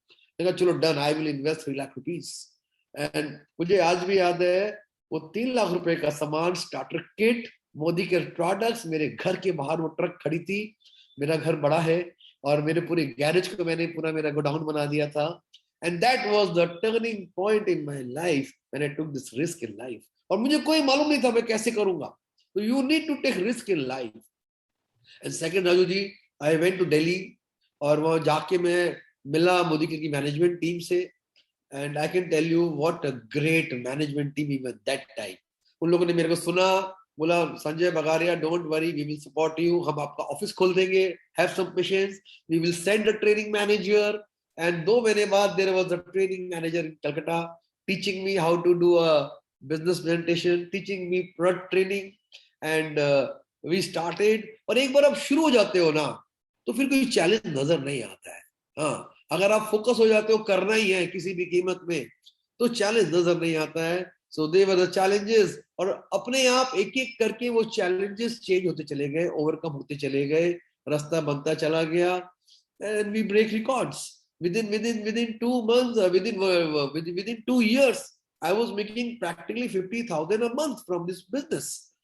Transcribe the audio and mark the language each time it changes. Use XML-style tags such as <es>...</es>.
<hi>मैंने कहा चलो done,</hi> <en>I will invest</en> <hi>3 lakh rupees. And मुझे आज भी याद है वो 3 लाख रुपए का सामान, स्टार्टर किट, मोदी के प्रोडक्ट्स, मेरे घर के बाहर वो ट्रक खड़ी थी. मेरा घर बड़ा है और मेरे पूरे गैरेज को मैंने पूरा मेरा गोडाउन बना दिया था.</hi> <en>And that was the turning point in my life when I took this risk in life.</en> <hi>और मुझे कोई मालूम नहीं था मैं कैसे करूंगा.</hi> <en>तो you need to take risk in life. And second</en> <hi>Raju ji,</hi> <en>I went to Delhi</en> <hi>और वहाँ जाके मैं मिला मोदी की मैनेजमेंट टीम से.</hi> <en>And I can tell you what a great management team even that time.</en> <hi>उन लोगों ने मेरे को सुना, बोला Sanjay Bagaria,</hi> <en>don't worry, we will support you,</en> <hi>हम आपका ऑफिस खोल देंगे,</hi> <en>Have some patience, we will send a training manager. And</en> <hi>2 महीने बाद</hi> <en>there was a training manager in Calcutta teaching me how to do a business presentation, teaching me product training, and we started.</en> <hi>और एक बार आप शुरू हो जाते हो ना तो फिर कोई चैलेंज नजर नहीं आता है। हाँ, अगर आप फोकस हो जाते हो करना ही है किसी भी कीमत में, तो चैलेंज नजर नहीं आता है।</hi> <en>so they were the challenges,</en> <hi>और अपने आप एक एक करके वो चैलेंजेस चेंज होते चले गए, ओवरकम होते चले गए, रास्ता बनता चला गया,</hi> <en>And we break records within 2 months, within 2 years, I was making practically 50,000 a month from this business.</en>